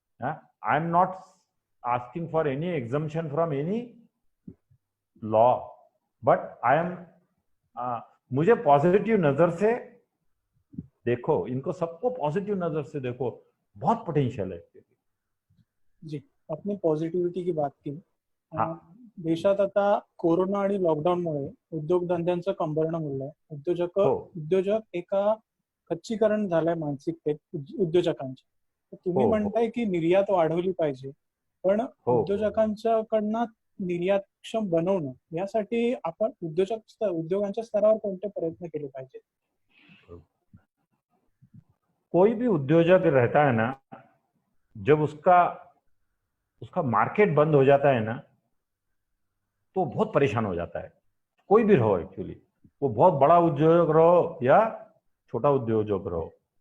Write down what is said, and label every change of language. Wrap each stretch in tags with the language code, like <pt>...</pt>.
<en>I am not asking for any exemption from any law, but I am,</en> <hi>मुझे positive नजर से देखो, इनको सबको पॉजिटिव नजर से देखो, बहुत पोटेंशियल है। जी, आपने पॉझिटिव्हिटी की बात केली. हा.</hi> <mr>देशात आता कोरोना आणि लॉकडाऊनमुळे उद्योगधंद्यांचं कंबरणं मुडलंय. उद्योजक एका खच्चीकरण झालंय मानसिकतेत उद्योजकांची. तुम्ही म्हणताय की निर्यात वाढवली पाहिजे, पण उद्योजकांच्याकडनं निर्यातक्षम बनवणं यासाठी आपण उद्योगांच्या स्तरावर कोणते प्रयत्न केले पाहिजे?</mr> <hi>कोई भी उद्योजक रहता है ना, जब उसका मार्केट बंद हो जाता है ना, तो बहुत परेशान हो जाता है। कोई भी रहो एक्चुअली, वो बहुत बड़ा उद्योजक रहो या छोटा उद्योजक रहो।</hi>